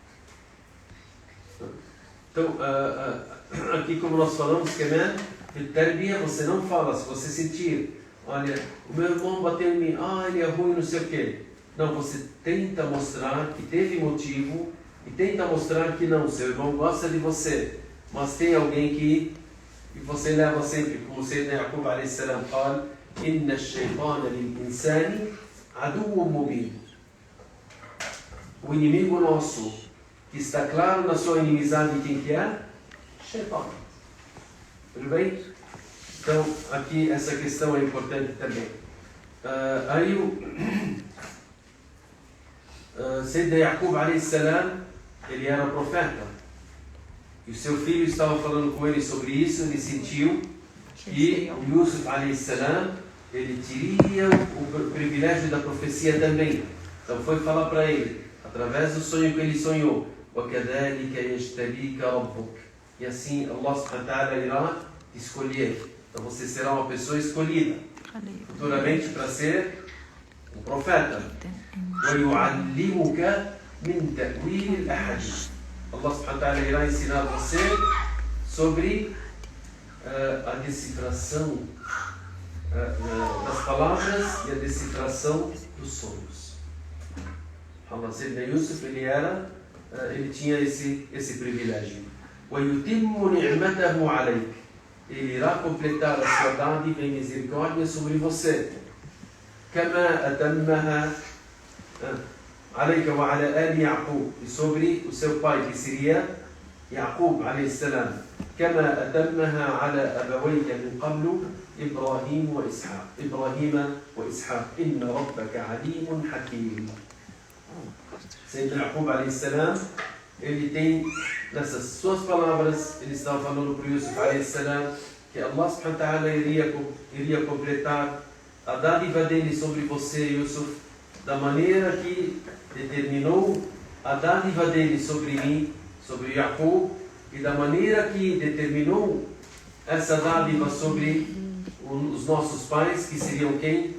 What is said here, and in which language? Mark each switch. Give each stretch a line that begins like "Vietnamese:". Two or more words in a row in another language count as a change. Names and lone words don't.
Portuguese: Então, aqui como nós falamos, de tarbiyah, você não fala, se você sentir, olha, o meu irmão bateu em mim, ele é ruim, não sei o quê. Não, você tenta mostrar que teve motivo e tenta mostrar que não, seu irmão gosta de você, mas tem alguém que você leva sempre, como
Arabic: سيدنا يعقوب عليه السلام
Portuguese: fala,
Arabic: "إن الشيطان للإنسان عدو مبين."
Portuguese: O inimigo nosso, que está claro na sua inimizade, quem que é? Shaitan. Tudo bem? Então, aqui essa questão é importante também. Aí o
Arabic: سيدنا يعقوب عليه السلام,
Portuguese: ele era profeta. E o seu filho estava falando com ele sobre isso, ele sentiu que o Yusuf
Arabic: عليه السلام,
Portuguese: ele teria o privilégio da profecia também. Então foi falar para ele, através do sonho que ele sonhou,
Arabic: وَكَذَلِكَ يَجْتَبِيكَ رَبُّكَ.
Portuguese: E assim
Arabic: الله سبحانه وتعالى
Portuguese: irá te escolher. Então você será uma pessoa escolhida futuramente para ser um profeta.
Arabic: وَيُعَلِّمُكَ مِنْ تَأْوِيلِ الْأَحَادِيثِ. الله سبحانه وتعالى
Portuguese: irá ensinar você sobre a decifração das palavras e a decifração dos sonhos. Allah, Sayyidina Yusuf, ele tinha esse privilégio.
Arabic: وَيُتِمُّ نِعْمَتَهُ عَلَيْكَ.
Portuguese: Ele irá completar a sua dádiva e misericórdia sobre você.
Arabic: كَمَا أَتَمَّهَا عَلَيْكَ وَعَلَى آلِ يَعْقُوبَ.
Portuguese: E sobre o seu pai, que seria Yaqub
Arabic: عليه السلام. كَمَا أَتَمَّهَا عَلَى أَبَوَيْكَ مِنْ قَبْلُ إِبْرَاهِيمَ وَإِسْحَاقَ إِنَّ رَبَّكَ عَلِيمٌ حَكِيمٌ. سيدنا يعقوب عليه السلام,
Portuguese: ele tem, nessas suas palavras, ele estava falando para Yusuf
Arabic: عليه السلام,
Portuguese: que
Arabic: الله سبحانه وتعالى
Portuguese: iria completar a dádiva dele sobre você, Yusuf, da maneira que determinou a dádiva dele sobre mim, sobre Jacob, e da maneira que determinou essa dádiva sobre os nossos pais, que seriam quem?